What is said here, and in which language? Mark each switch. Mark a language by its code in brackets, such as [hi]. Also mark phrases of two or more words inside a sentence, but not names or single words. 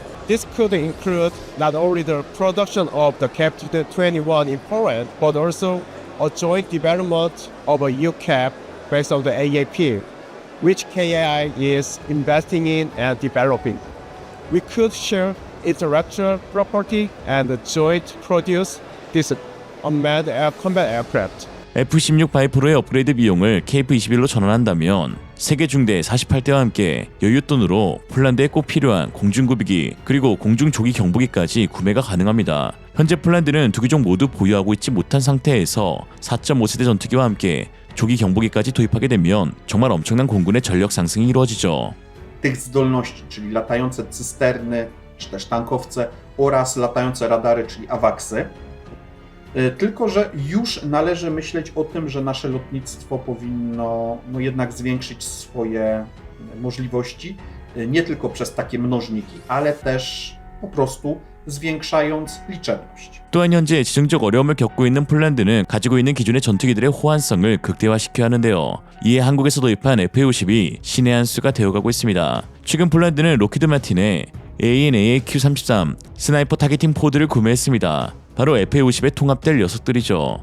[en] This could include not only the production of the KF-21 in Poland, but also a joint development of a UCAP based on the AAP, which KAI is investing in and developing. We could share intellectual property and joint produce this unmanned combat aircraft. [ko] F-16 바이퍼로의 업그레이드 비용을 KF-21로 전환한다면 세계 중대 48대와 함께 여윳돈으로 폴란드에 꼭 필요한 공중구비기 그리고 공중조기 경보기까지 구매가 가능합니다. 현재 폴란드는 두 기종 모두 보유하고 있지 못한 상태에서 4.5세대 전투기와 함께 조기 경보기까지 도입하게 되면 정말 엄청난 공군의 전력 상승이 이루어지죠. [pl] Tych zdolności, czyli latające cysterny, czy też tankowce oraz latające radary, czyli AWACSy. Tylko że już należy myśleć o tym, że nasze lotnictwo powinno jednak zwiększyć swoje możliwości, nie tylko przez takie mnożniki, ale też po prostu zwiększając liczebność. [ko] 또한 현재 지정적 어려움을 겪고 있는 폴란드는 가지고 있는 기존의 전투기들의 호환성을 극대화시켜야 하는데요. 이에 한국에서 도입한 FA-50이 신의 한 수가 되어가고 있습니다. 최근 폴란드는 로키드 마틴의 AN/AQ-33 스나이퍼 타겟팅 포드를 구매했습니다. 바로 FA-50에 통합될 녀석들이죠.